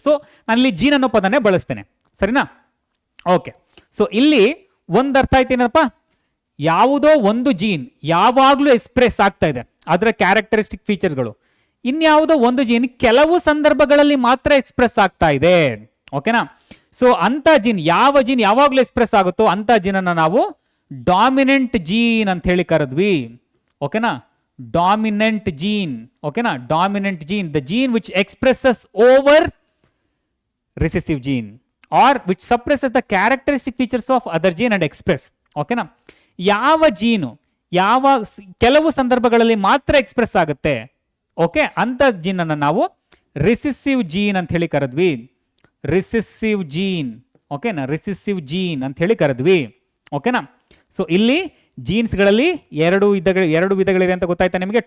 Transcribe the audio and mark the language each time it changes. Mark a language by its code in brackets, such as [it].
[kn] So ನಾನಲ್ಲಿ gene ಅನ್ನೋ ಪದನೇ ಬಳಸ್ತೇನೆ, ಸರಿನಾ. ಓಕೆ, ಸೊ ಇಲ್ಲಿ ಒಂದು ಅರ್ಥ ಆಯ್ತು ಏನಪ್ಪ, ಯಾವುದೋ ಒಂದು ಜೀನ್ ಯಾವಾಗಲೂ ಎಕ್ಸ್ಪ್ರೆಸ್ ಆಗ್ತಾ ಇದೆ, ಅದರ ಕ್ಯಾರೆಕ್ಟರಿಸ್ಟಿಕ್ ಫೀಚರ್ಗಳು. ಇನ್ಯಾವುದೋ ಒಂದು ಜೀನ್ ಕೆಲವು ಸಂದರ್ಭಗಳಲ್ಲಿ ಮಾತ್ರ ಎಕ್ಸ್ಪ್ರೆಸ್ ಆಗ್ತಾ ಇದೆ. ಓಕೆನಾ, ಸೊ ಅಂತ ಜೀನ್, ಯಾವ ಜೀನ್ ಯಾವಾಗಲೂ ಎಕ್ಸ್ಪ್ರೆಸ್ ಆಗುತ್ತೋ ಅಂತ ಜೀನನ್ನು ನಾವು ಡಾಮಿನೆಂಟ್ ಜೀನ್ ಅಂತ ಹೇಳಿ ಕರೆದ್ವಿ. [en] ಓಕೆನಾ, dominant gene. ಓಕೆನಾ, dominant gene, the gene which expresses over recessive gene or which suppresses the characteristic features of other gene and express. [kn] ಓಕೆನಾ, ಯಾವ ಜೀನು ಕೆಲವು ಸಂದರ್ಭಗಳಲ್ಲಿ ಮಾತ್ರ ಎಕ್ಸ್ಪ್ರೆಸ್ ಆಗುತ್ತೆ, ಓಕೆ, ಅಂತ ಜೀನ್ ಅನ್ನು ನಾವು ರಿಸೆಸಿವ್ ಜೀನ್ ಅಂತ ಹೇಳಿ ಕರೆದ್ವಿ. [en] Recessive gene. ಓಕೆನಾ, recessive gene [kn] ಅಂತ ಹೇಳಿ ಕರೆದ್ವಿ. ಓಕೆನಾ, ಸೊ ಇಲ್ಲಿ ಜೀನ್ಸ್ಗಳಲ್ಲಿ ಎರಡು ವಿಧಗಳಿದೆ ಅಂತ ಗೊತ್ತಾಯ್ತಾ ನಿಮಗೆ.